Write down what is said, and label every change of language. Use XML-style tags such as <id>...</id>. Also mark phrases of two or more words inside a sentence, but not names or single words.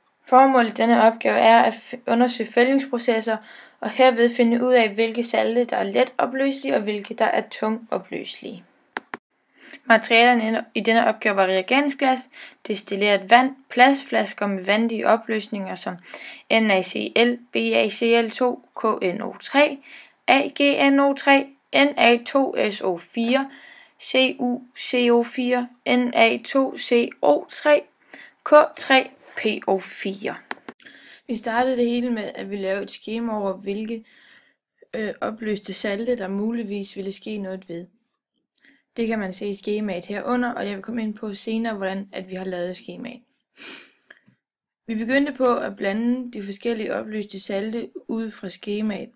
<da>Formålet i denne opgave er at undersøge fældningsprocesser og herved finde ud af, hvilke salte der er let opløselige og hvilke der er tung opløselige. Materialerne i denne opgave var reagensglas, destilleret vand, plastflasker med vandige opløsninger som NaCl, BaCl2, KNO3, AgNO3, Na2SO4, CuCO4, Na2CO3, K3PO4. Vi startede det hele med, at vi lavede et skema over, hvilke opløste salte, der muligvis ville ske noget ved. Det kan man se i skemaet herunder, og jeg vil komme ind på senere, hvordan at vi har lavet skemaet. Vi begyndte på at blande de forskellige opløste salte ud fra skemaet.</da>